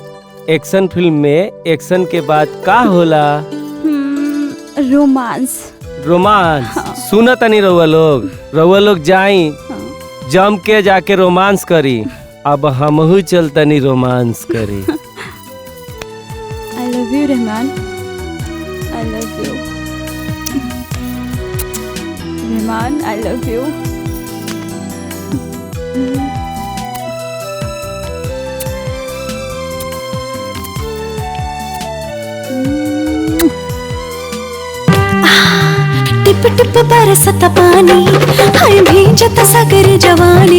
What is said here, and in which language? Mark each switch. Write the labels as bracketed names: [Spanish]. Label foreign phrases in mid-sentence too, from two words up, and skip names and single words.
[Bhojpuri] एक्शन फिल्म में एक्शन के बाद का होला? रोमांस। रोमांस। सुना तनी रउआ लोग जाई जम के जाके रोमांस करी। अब हमहू चल तनी रोमांस करी। [English] I love you रहमान। I love you। रहमान I love you। [Bhojpuri] टिप टिप बरसत पानी हाय भींजत सगर जवानी।